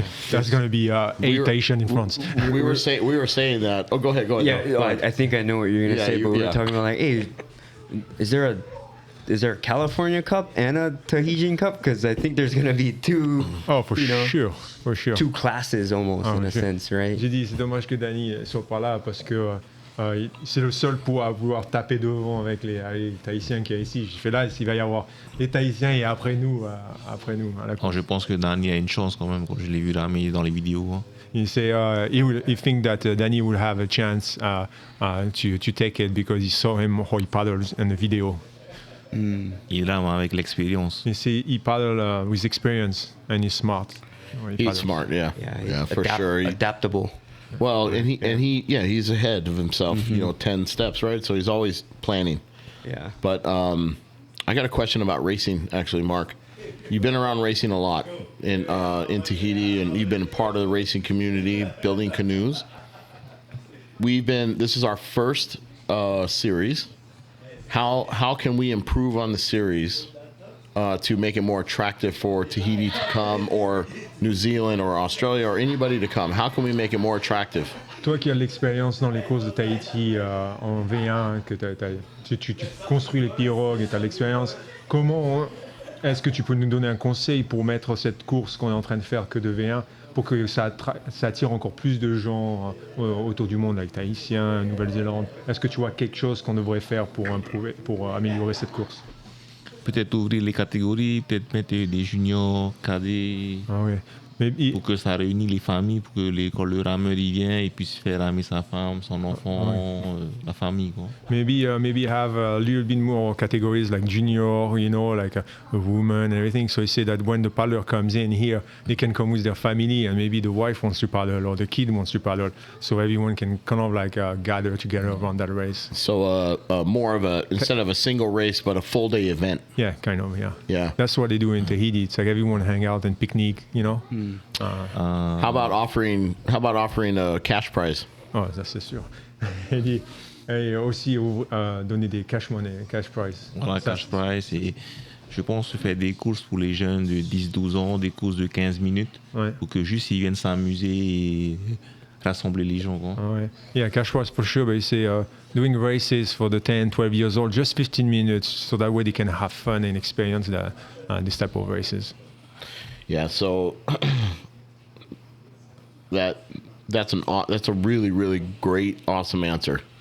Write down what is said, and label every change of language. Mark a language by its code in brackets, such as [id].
[en] that's going to be 8 Tahitian in France. We were saying that. Oh, go ahead. Yeah, go ahead. I think I know what you're going to say, but we were talking about like, hey, is there a California Cup and a Tahitian Cup? Because I think there's going to be 2. Oh, for sure. 2 classes almost in a sense, right? [fr] J'ai dit c'est dommage que Danny soit pas là parce que c'est le seul pour vouloir taper devant avec les Tahitiens qu'il y a ici. J'ai fait là, il va y avoir les Tahitiens et après nous. Je pense que Danny a une chance quand même, quand je l'ai vu ramer dans les vidéos. Hein. [en] He say he think that Danny will have a chance to take it because he saw him how he paddles in the video. [fr] Il rame avec l'expérience. [en] He say he paddle with experience and he's smart. He's smart, yeah. Yeah, for sure. Adaptable. Well, and he's ahead of himself, 10 steps, right? So he's always planning. Yeah. But I got a question about racing, actually, Marc. You've been around racing a lot in Tahiti, and you've been a part of the racing community, building canoes. This is our first series. How can we improve on the series to make it more attractive for Tahiti to come, or New Zealand or Australia or anybody to come? How can we make it more attractive? [fr] Toi qui as de l'expérience dans les courses de Tahiti en V1, que tu construis les pirogues et tu as de l'expérience, comment est-ce que tu peux nous donner un conseil pour mettre cette course qu'on est en train de faire que de V1 pour que ça attire encore plus de gens autour du monde, avec Tahitiens, Nouvelle-Zélande? Est-ce que tu vois quelque chose qu'on devrait faire pour améliorer cette course? Peut-être ouvrir les catégories, peut-être mettre des juniors, cadets, pour que ça réunisse les familles, pour que quand le rameur il vient, il puisse faire ramer sa femme, son enfant, la famille. Quoi. [en] Maybe have a little bit more categories like junior, like a woman and everything. So you say that when the paddler comes in here, they can come with their family, and maybe the wife wants to paddle or the kid wants to paddle. So everyone can kind of like gather together around that race. So more of instead of a single race, but a full day event. Yeah, kind of, yeah. Yeah. That's what they do in Tahiti. It's like everyone hang out and picnic, How about offering a cash prize? [fr] Oh, ça c'est sûr. Il dit, Et aussi donner des [en] cash money, cash prize. [fr] Voilà, Ça, [en] cash prize. [fr] Et je pense faire des courses pour les jeunes de 10-12 ans, des courses de 15 minutes, Ouais. pour que juste ils viennent s'amuser et rassembler les gens. Quoi. Ouais. [en] Yeah, cash prize for sure, but you say doing races for the 10, 12 years old, just 15 minutes, so that way they can have fun and experience this type of races. Yeah, so that's a really, really great, awesome answer.